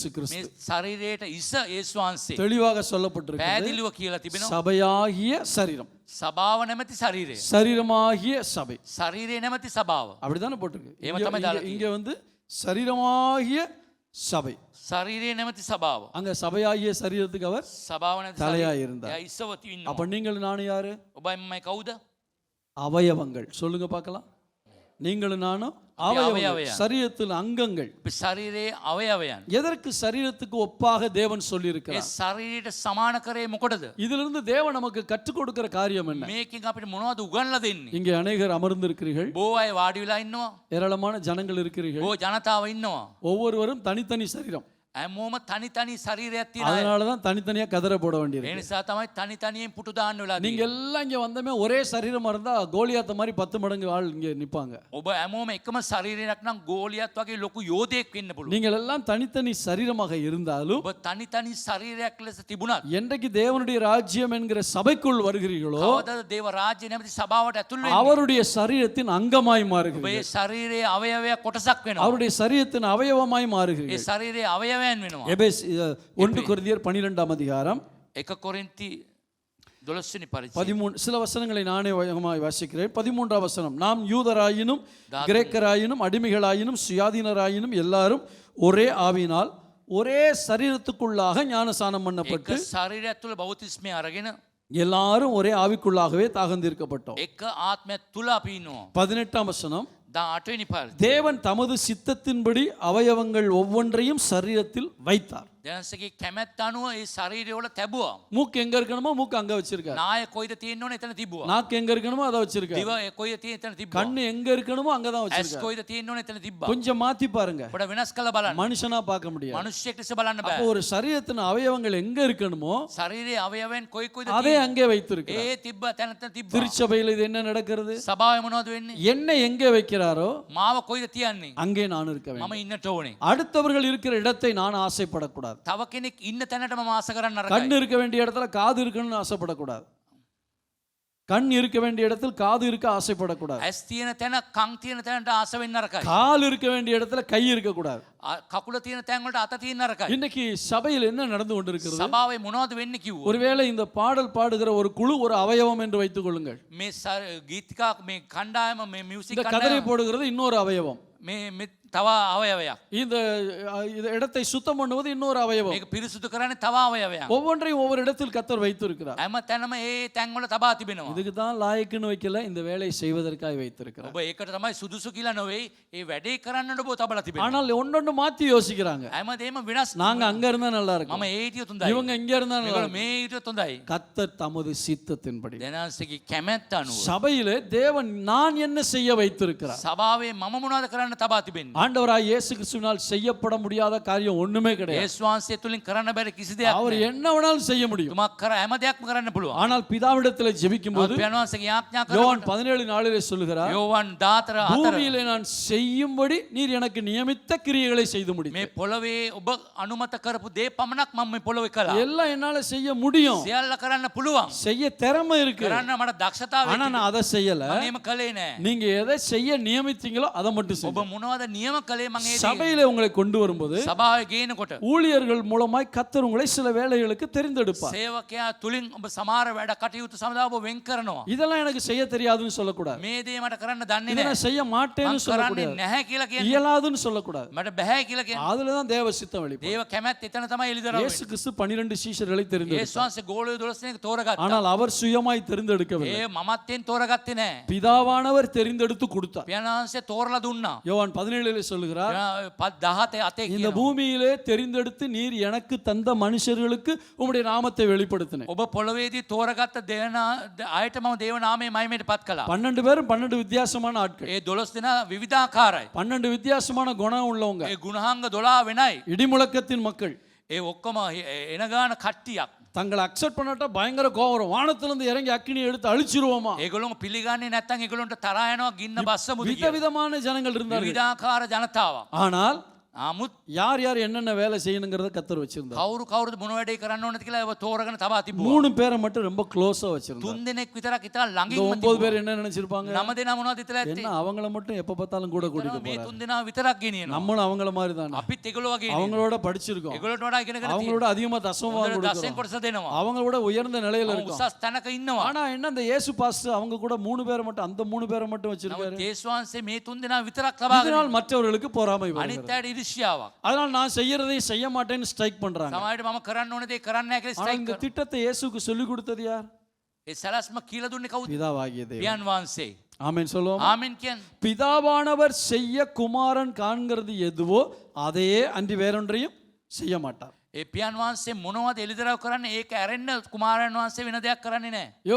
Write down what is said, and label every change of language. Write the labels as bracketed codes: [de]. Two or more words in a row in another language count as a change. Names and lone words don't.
[si] මේ [ta] கிறிஸ்து. [si] ශරීරයට ඉස යේසුස් වහන්සේ. [ta] தெளிவாக சொல்லப்பட்டிருக்கிறது. [si] පැහැදිලිව කියලා තිබෙනවා. [ta] சபையாகிய சரீரம், [si] සභාව නැමැති ශරීරය. [ta] சரீரமாகிய சபை, [si] ශරීරය නැමැති සභාව. [ta] அப்படிதானே போட்டிருக்கு. [si] ஏமா තමයි දාලා [ta] இங்க வந்து சரீரமாகிய சபை, [si] ශරීරය නැමැති සභාව. [ta] அங்க சபையாகிய சரீரத்துக்கு அவர் [si] සභාව නැමැති [ta] தலையா [si] ශරීරය. [ta] இருந்தார். [si] එයා ඉස්සව තින්නවා. [ta] அப்ப நீங்கள் நானும் யாரு? [si] ඔබයි මමයි කවුද? [ta] அவயவங்கள். சொல்லுங்க பார்க்கலாம். நீங்களும் நானும் அவயவங்கள், அவயவம். சரீரத்தில் அங்கங்கள். [si] අපි ශරීරයේ අවයවයන්. [ta] எதற்கு சரீரத்துக்கு ஒப்பாக தேவன் சொல்லி [si] ඒ [ta] இருக்கிறார்? [si] ශරීරයට සමාන කරේ මොකටද? [ta] இதிலிருந்து தேவன் நமக்கு கற்றுக் கொடுக்கிற காரியம் என்ன? [si] මේකෙන් අපිට මොනවද උගන්ලා දෙන්නේ? [ta] இங்கே அநேகர் அமர்ந்திருக்கிறீர்கள், [si] බොහෝ අය වාඩි වෙලා ඉන්නවා. [ta] ஏராளமான ஜனங்கள் இருக்கிறீர்கள். [si] බොහෝ ජනතාව ඉන්නවා. [ta] ஒவ்வொருவரும் தனித்தனி சரீரம். [si] හැමෝම තනි තනි ශරීරයක් තියෙන අය. [ta] அதனால தான் தனித்தனியா கதற போட [si] ඒ [ta] வேண்டியிருக்கு. [si] නිසා තමයි තනි තනියෙන් පුටු දාන්න වෙලා [ta] நீங்க [si] තියෙන්නේ. [ta] எல்லாம் இங்க வந்தமே ஒரே சரீரமா இருந்தா கோலியாத்த மாதிரி 10 மடங்கு ஆள் இங்க நிப்பாங்க. [si] ඔබ හැමෝම එකම ශරීරයක් නම් ගෝලියත් වගේ ලොකු යෝධයෙක් වෙන්න පුළුවන්. [ta] நீங்கள் எல்லாம் தனித்தனி சரீரமாக இருந்தாலும் [si] ඔබ තනි තනි ශරීරයක් ලෙස තිබුණත් [ta] என்றைக்கு தேவனுடைய ராஜ்யம் என்கிற சபைக்குள் வருகிறீர்களோ [si] කවදාද දේව රාජ්‍ය නැමැති සභාවට ඇතුල් වෙන්නේ? [ta] அவருடைய சரீரத்தின் அங்கமாய் [si] ඔබේ [ta] மாறுகிறீர்கள். [si] ශරීරයේ අවයවයක් කොටසක් වෙනවා. [ta] அவருடைய சரீரத்தின் அவயவமாய் [si] ඒ [ta] மாறுகிறீர்கள். [si] ශරීරයේ අවයවයන් වෙනවා. [ta] எபேஸ் 1 கொரிந்தியர் 12ஆம் அதிகாரம் [si] 1 කොරින්ති 12 වෙනි පරිච්ඡේදය. [ta] 13 சில வசனங்களை நானே வேகமாய் வாசிக்கிறேன். 13ஆம் வசனம், நாம் யூதராயினும் கிரேக்கராயினும் அடிமைகளாயினும் சுயாதீனராயினும் எல்லாரும் ஒரே ஆவியினால் ஒரே சரீரத்துக்குள்ளாக ஞானசானம் பண்ணப்பட்டு [si] එක ශරීරයක් තුළ බෞතිස්මය අරගෙන [ta] எல்லாரும் ஒரே ஆவிக்குள்ளாகவே தாகந்திருக்கப்பட்டோம். [si] එක ආත්මයක් තුළ අපි ඉන්නවා. [ta] 18ஆம் வசனம், [si] 18 වෙනි පරිච්ඡේදය. [ta] தேவன் தமது சித்தத்தின்படி அவயவங்கள் ஒவ்வொன்றையும் சரீரத்தில் வைத்தார். [si] දෙනසගේ කැමැත්ත අනුව ඒ ශරීරය වල තැබුවා. [ta] மூக்கு எங்க இருக்கணுமோ மூக்கு அங்க வச்சிருக்கார். [si] නාය කොයිද තියෙන්න ඕනේ එතන තිබුවා. [ta] நாக்கு எங்க இருக்கணுமோ அதை வச்சிருக்கார். [si] දිව කොයිද තියෙන්නේ එතන තිබ්බා. [ta] கண்ணு எங்க இருக்கணுமோ அங்கதான் [si] ඇස් [ta] வச்சிருக்கார். [si] කොයිද තියෙන්න ඕනේ එතන තිබ්බා. [ta] கொஞ்சம் மாத்தி பாருங்க, [si] පොඩ වෙනස් කළා බලන්න. [ta] மனுஷனா பார்க்க முடியாது. [si] මිනිස්සෙක් ලෙස බලන්න [ta] அப்போ [si] බෑ. [ta] ஒரு சரீரத்தின் அவயவங்கள் எங்க இருக்கணுமோ [si] ශරීරයේ අවයවයන් කොයි කොයිද [ta] அதை [si] තියෙන්නේ? [ta] அங்கே வைத்திருக்கிறார். [si] ඒ තිබ්බ තැන තැන තිබ්බා. [ta] திருச்சபையில் இது என்ன நடக்கிறது? [si] සභාවේ මොනවද වෙන්නේ? [ta] என்னை எங்கே வைக்கிறாரோ [si] මාව කොයිද තියන්නේ? [ta] அங்கே நான் இருக்க வேண்டும். [si] මම ඉන්නට ඕනේ. [ta] அடுத்தவர்கள் இருக்கிற இடத்தை நான் ஆசைப்படக்கூடாது. [si] තව කෙනෙක් ඉන්න තැනට මම ආස කරන්න [ta] கண் [si] නරකයි. [ta] இருக்க வேண்டிய இடத்துல காது இருக்கணும்னு ஆசைப்படக்கூடாது. கண் இருக்க வேண்டிய இடத்தில் காது இருக்க ஆசைப்படக்கூடாது. [si] ඇස් තියෙන තැන කන් තියෙන තැනට ආස වෙන්න නරකයි. [ta] கால் இருக்க வேண்டிய இடத்துல கை இருக்க கூடாது. [si] කකුල තියෙන තැන් වලට අත තියෙන නරකයි. [ta] இன்னைக்கு சபையில் என்ன நடந்து கொண்டிருக்கிறது? [si] සභාවේ මොනවද වෙන්නේ කිව්වොත් [ta] ஒருவேளை இந்த பாடல் பாடுகிற ஒரு குழு ஒரு அவயவம் என்று வைத்துக் கொள்ளுங்கள். [si] මේ ගීතිකා මේ කණ්ඩායම මේ [ta] இந்த [si] මියුසික් [ta] கதரை [si] කණ්ඩායම [ta] போடுகிறது இன்னொரு அவயவம். [si] මේ තව අවයවයක්. [ta] இந்த இடத்தை சுத்தம் பண்ணுவது இன்னொரு அவயவம். [si] මේක පිරිසුදු කරන්නේ තව අවයවයක්. [ta] ஒவ்வொன்றையும் ஒவ்வொரு இடத்தில் கத்தர் வைத்திருக்கிறார். [si] හැම තැනම ඒ තැන් වල තබා තිබෙනවා. [ta] இதுக்கு தான் லாயக்குன்னு வைக்கல, இந்த வேலையை செய்வதற்காக வைத்திருக்கிறார். [si] ඔබ ඒකට තමයි සුදුසු කියලා නොවේ. ඒ වැඩේ කරන්නට ඔබ තබලා තිබෙනවා. [ta] ஆனால் ஒன்னொன்னு மாத்தி யோசிக்கிறாங்க. [si] හැමදේම වෙනස්. [ta] நாங்க அங்க இருந்தா நல்லா [si] මම [ta] இருக்கும், [si] ඒ හිටියොත් හොඳයි. [ta] இவங்க இங்க இருந்தா நல்லா [si] මේගොල්ලෝ [ta] இருக்கும். [si] මේ හිටියොත් හොඳයි. [ta] கத்தர் தமது சித்தத்தின்படி [si] දෙනාසගේ කැමැත්ත අනුව [ta] சபையிலே தேவன் நான் என்ன செய்ய வைத்திருக்கிறார். [si] සභාවේ මම මොනවද කරන්න තබා තිබෙන්නේ? [ta] ஆண்டவராய் இயேசு கிறிஸ்துவினால் செய்யப்பட முடியாத காரியம் ஒண்ணுமே கிடையாது. [si] යේසුස් වහන්සේ තුලින් කරන්න බැරි කිසි දෙයක් [ta] அவர் [si] නැහැ. [ta] என்ன வேணாலும் செய்ய முடியும். [si] තුමක් කර හැම දෙයක්ම කරන්න පුළුවන්. [ta] ஆனால் பிதாவிடத்தில் ஜெபிக்கும் போது [si] පියාණන් වහන්සේගේ ආඥා [ta] யோவான் [si] කරනකොට [ta] 17:4 சொல்லுகிறார், [si] යෝවන් 14:4 [ta] பூமியிலே நான் செய்யும்படி நீர் எனக்கு நியமித்த கிரியைகளை செய்து [si] මේ [ta] முடித்தீர். [si] පොළවේ ඔබ අනුමත කරපු දේ පමණක් මම මේ පොළවේ කළා. [ta] எல்லாம் என்னால செய்ய முடியும், [si] සියල්ල කරන්න පුළුවන්. [ta] செய்ய திறமை இருக்கு, [si] කරන්න මට දක්ෂතාවය [ta] ஆனா நான் அதை செய்யல. [si] මම එහෙම කළේ නෑ. [ta] நீங்க எதை செய்ய நியமித்தீங்களோ அதை மட்டும் [si] ඔබ [ta] செய்யுங்க. [si] මොනවද නියම කළේ මම ඒ දේ [ta] சபையிலே உங்களை கொண்டு வரும்போது [si] සභාවේ ගේනකොට [ta] ஊழியர்கள் மூலமாய் கத்தர் உங்களை சில வேலைகளுக்கு தெரிந்தெடுப்பார். [si] සේවකයා තුලින් ඔබ සමහර වැඩ කටයුතු සඳහා ඔබ වෙන් කරනවා. [ta] இதெல்லாம் எனக்கு செய்ய தெரியாதுன்னு சொல்லக்கூடாது, [si] මේ දේ මට කරන්න දන්නේ [ta] இதை [si] නෑ. [ta] நான் செய்ய மாட்டேன்னு [si] මම කරන්නේ [ta] சொல்லக்கூடாது, [si] නැහැ කියලා කියන්නේ. [ta] இயலாதுன்னு சொல்லக்கூடாது. [si] මට බෑ කියලා කියන්නේ. [ta] அதுலதான் தேவ சித்தம் வெளிப்படும். [si] දේව කැමැත්ත එතන තමයි එළිදරව් [ta] இயேசு [si] වෙන්නේ. [ta] கிறிஸ்து 12 சீஷர்களை [si] යේසුස් [ta] தெரிந்தெடுத்தார். [si] වහන්සේ ගෝලය 12 දෙනෙක් තෝරගත්තා. [ta] ஆனால் அவர் சுயமாய் தெரிந்தெடுக்கவில்லை, [si] ඒ මමත්යෙන් තෝරගත්තේ නෑ. [ta] பிதாவானவர் தெரிந்தெடுத்து கொடுத்தார். [si] පියාණන් වහන්සේ තෝරලා දුන්නා. [ta] யோவான் 17 சொல்லுகிறார், [si] 17 අතේ [ta] இந்த [si] කියනවා. [ta] பூமியிலே தெரிந்தெடுத்து நீர் எனக்கு தந்த மனுஷர்களுக்கு உம்முடைய நாமத்தை வெளிப்படுத்தினேன். [si] ඔබ පොළොවේදී තෝරගත්ත අයට මම දේව නාමයේ මහිමයට පත් කළා. [ta] 12 பேரும் 12 வித்தியாசமான ஆட்கள், [si] ඒ 12 දෙනා විවිධාකාරයි. [ta] 12 வித்தியாசமான குணம் உள்ளவங்க, [si] ඒ ගුණාංග 12 වෙනයි. [ta] இடிமுழக்கத்தின் மக்கள். [si] ඒ ඔක්කොම එන ගාන කට්ටියක්. [ta] தங்களை அக்செப்ட் பண்ணாட்டா பயங்கர கோவம் வரும், வானத்திலிருந்து இறங்கி அக்கினி எடுத்து அழிச்சிருவோமா. [si] ඒගොල්ලෝ පිළිගන්නේ නැත්නම් ඒගොල්ලන්ට තරහා යනවා ගින්න බස්සමුද කියලා. [ta] விதவிதமான ஜனங்கள் இருந்தார்கள். [si] විවිධාකාර ජනතාවක්. [ta] ஆனால் [si] නමුත් [ta] யார் யார் என்னென்ன வேலை செய்யணுங்கிறத கத்தர் வச்சிருந்தார். [si] කවුරු කවුරුද මොන වැඩේ කරන්න ඕනද කියලා ඒව තෝරගෙන තබා තිබුවා. [ta] 3 பேரை மட்டும் ரொம்ப க்ளோஸா வச்சிருந்தார். [si] 3 දෙනෙක් විතරක් ඉතලා [ta] இந்த [si] ළඟින්ම 9 තිබුවා. [ta] பேர் என்ன நினைச்சிருப்பாங்க? [si] 9 දෙනා මොනවද ඉතලා ඇත්තේ? [ta] என்ன அவங்கள மட்டும் எப்ப பார்த்தாலும் கூட கூட்டிட்டு [si] මේ [ta] போறாரு. [si] 3 දෙනා විතරක් ගෙනියනවා. [ta] நம்மளும் அவங்கள மாதிரி தானே, [si] අපිත් ඒගොල්ලෝ වගේ නේ. [ta] அவங்களோட படிச்சிருக்கோம், [si] ඒගොල්ලන්ට වඩා ඉගෙනගෙන [ta] அவங்களோட அதிகமா தசமமா [si] තියෙනවා. දසෙන් [ta] கொடுக்கிறோம், [si] කොටස දෙනවා. [ta] அவங்களோட உயர்ந்த நிலையில இருக்கோம். [si] උසස් තැනක ඉන්නවා. [ta] ஆனா என்ன இந்த இயேசு பாஸ்டர் அவங்க கூட 3 பேரை மட்டும், அந்த 3 பேரை மட்டும் வச்சிருக்காரு. [si] නමුත් යේසුස් වහන්සේ මේ 3 දෙනා විතරක් තබාගෙන [ta] இதனால் மற்றவர்களுக்கு பொறாமை வருகிறது. [si] අනිත් අයට ඉරිසියාවක්. [ta] அதனால நான் செய்யறதை செய்ய மாட்டேன்னு ஸ்ட்ரைக் பண்றாங்க. [si] සමහරවිට මම කරන්න ඕන දේ කරන්න නැහැ කියලා [ta] ஆனா [si] ස්ට්‍රයික් [ta] இந்த [si] කරනවා. [ta] திட்டத்தை இயேசுக்கு சொல்லி கொடுத்தது யார்? [si] ඒ සලස්ම කියලා දුන්නේ කවුද? [ta] பிதாவாகிய தேவன். [si] පියන් වහන්සේ. [ta] ஆமென் சொல்லுவோம். [si] ආමෙන් කියන්නේ. [ta] பிதாவானவர் செய்ய குமாரன் காண்கிறது எதுவோ அதையே அன்றி வேறொன்றையும் செய்ய மாட்டார். [si] ඒ පියන් වහන්සේ මොනවද එළිදරව් කරන්නේ? ඒක ඇරෙන්න කුමාරයන් වහන්සේ වෙන දෙයක් කරන්නේ නැහැ.